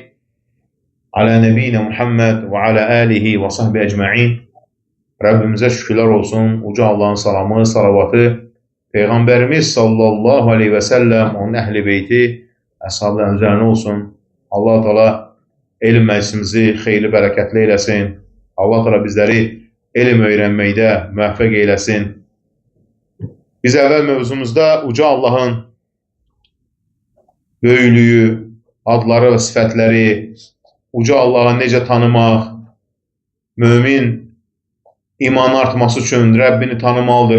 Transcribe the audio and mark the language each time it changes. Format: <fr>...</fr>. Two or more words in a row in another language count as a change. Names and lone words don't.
<ar>على نبينا محمد وعلى آله وصحبه أجمعين.</ar> <tr>Rabbimize şükürler olsun. Uca Allah'ın salamı, salavatı, Peygamberimiz</tr> <ar>صلى الله عليه وسلم,</ar> <tr>onun ehli beyti, ashabların üzerine olsun.</tr> <az>Allah-u Teala elm meclisimizi xeyirli, bərəkətli eyləsin. Allah-u Teala bizləri elm öyrənməkdə müvəffəq eyləsin. Biz əvvəl mövzumuzda Uca Allah'ın böyüklüyü, adları və sifətləri, Uca Allah'ı necə tanımaq, mömin iman artması üçün Rəbbini tanımalıdır.</az>